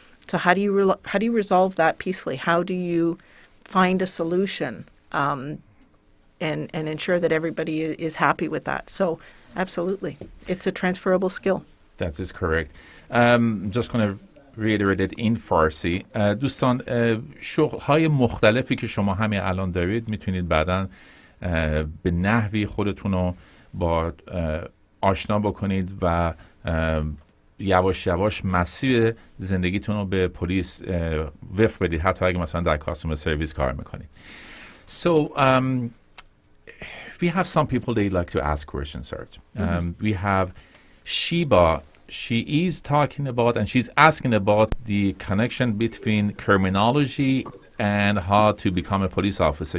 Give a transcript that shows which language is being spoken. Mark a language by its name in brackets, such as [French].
[English] So how do you resolve that peacefully? How do you find a solution and ensure that everybody is happy with that? So absolutely, it's a transferable skill. That is correct. Just going to reiterate it in Farsi. [Persian] دوستان شغل‌های مختلفی که شما همین الان دارید میتونید بعداً به نحوی خودتون رو با آشنا بکنید و یواش یواش مسیر زندگیتون رو به پلیس وفق بدید، حتی اگه مثلا در کاستومر سرویس کار میکنید. [English] So we have some people they like to ask questions, Serge. We have Sheba. She is talking about and she's asking about the connection between criminology and how to become a police officer.